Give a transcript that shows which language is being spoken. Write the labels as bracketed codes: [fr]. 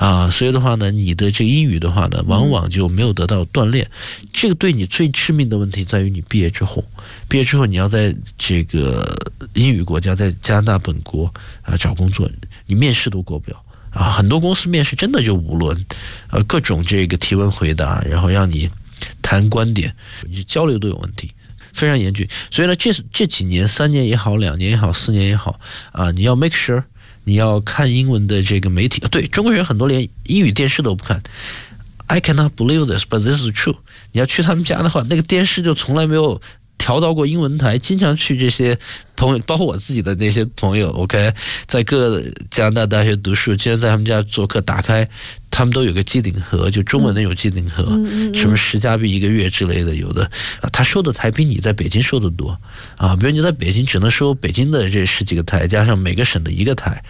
[zh] 所以的话呢你的这个英语的话呢往往就没有得到锻炼，这个对你最致命的问题在于你毕业之后你要在这个英语国家在加拿大本国找工作，你面试都过不了很多公司面试真的就无论各种这个提问回答，然后让你谈观点，你交流都有问题，非常严峻。所以呢这几年3年也好2年也好4年也好你要 [en] make sure [zh] 你要看英文的这个媒体，对，中国人很多连英语电视都不看。 [en] I cannot believe this, but this is true. [zh] 你要去他们家的话，那个电视就从来没有调到过英文台，经常去这些朋友，包括我自己的那些朋友 ,OK, 在各个加拿大大学读书，经常在他们家做客，打开他们都有个机顶盒，就中文的有机顶盒、嗯、什么十加币一个月之类的，有的、啊、他收的台比你在北京收的多啊，比如你在北京只能收北京的这十几个台加上每个省的一个台，